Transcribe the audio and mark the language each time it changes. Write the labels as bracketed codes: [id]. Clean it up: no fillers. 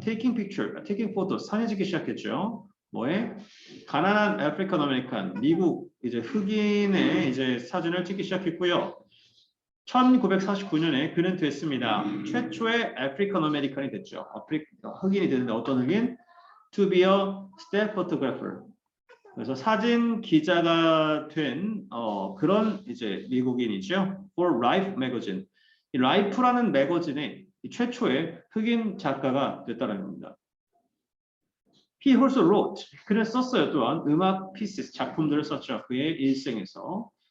[en] taking photos, [ko] 사진 찍기 시작했죠. 뭐에? 가난한 아프리칸 아메리칸, 미국 이제 흑인의 이제 사진을 찍기 시작했고요. 1949년에 그는 됐습니다. 최초의 아프리칸 아메리칸이 됐죠. 흑인이 됐는데 어떤 흑인? [en] To be a still photographer. [ko] 그래서 사진 기자가 된 그런 이제 미국인이죠. [en] For Life magazine. [ko] 이 라이프라는 매거진의 최초의 흑인 작가가 됐다는 겁니다. [en] He also wrote. [ko] 그는 썼어요. 또한 음악 pieces, 작품들을 썼죠. 그의 일생에서.